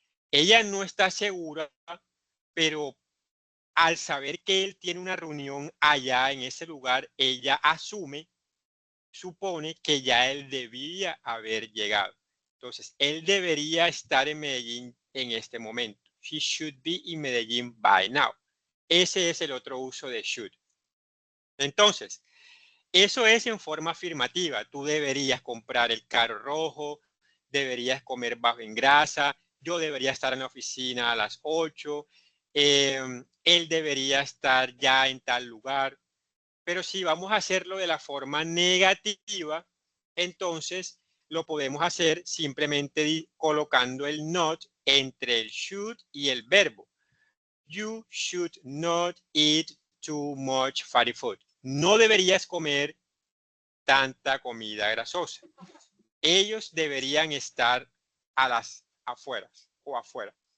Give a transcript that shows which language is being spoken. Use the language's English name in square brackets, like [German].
[Spanish] Ella no está segura, pero al saber que él tiene una reunión allá en ese lugar, ella supone que ya él debía haber llegado. Entonces, él debería estar en Medellín en este momento. [English] He should be in Medellín by now. [Spanish] Ese es el otro uso de should. Entonces, eso es en forma afirmativa. Tú deberías comprar el carro rojo, deberías comer bajo en grasa, yo debería estar en la oficina a las 8, él debería estar ya en tal lugar. Pero si vamos a hacerlo de la forma negativa, entonces lo podemos hacer simplemente colocando el not entre el should y el verbo. [English] You should not eat too much fatty food. [Spanish] No deberías comer tanta comida grasosa. Ellos deberían estar a las afueras o afuera.